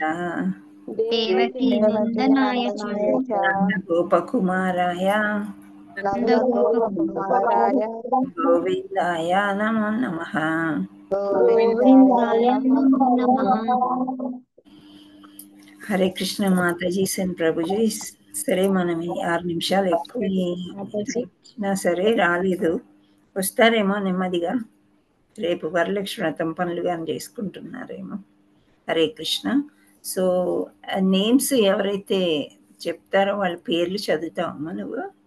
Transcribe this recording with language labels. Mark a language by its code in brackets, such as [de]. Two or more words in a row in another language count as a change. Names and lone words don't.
[sa] देवकी देवकी नन्दनाय च नन्दनाय च नन्दगोपकुमाराय नन्दगोपकुमाराय गोविन्दाय नमो नमः। गोविन्दाय गोविन्दाय नमो नमो नमः। नमः। [te] హరే కృష్ణ మాతాజీ అండ్ ప్రభుజీ. సరే మనం ఈ 6 నిమిషాలు ఎక్కువ మాతాజీ ఇచ్చినా సరే రాలేదు, వస్తారేమో నెమ్మదిగా. రేపు వరలక్ష్మి వ్రతం పనులు కానీ చేసుకుంటున్నారేమో. హరే కృష్ణ. [en] So names [te] ఎవరైతే చెప్తారో వాళ్ళ పేర్లు చదువుతావమ్మా నువ్వు?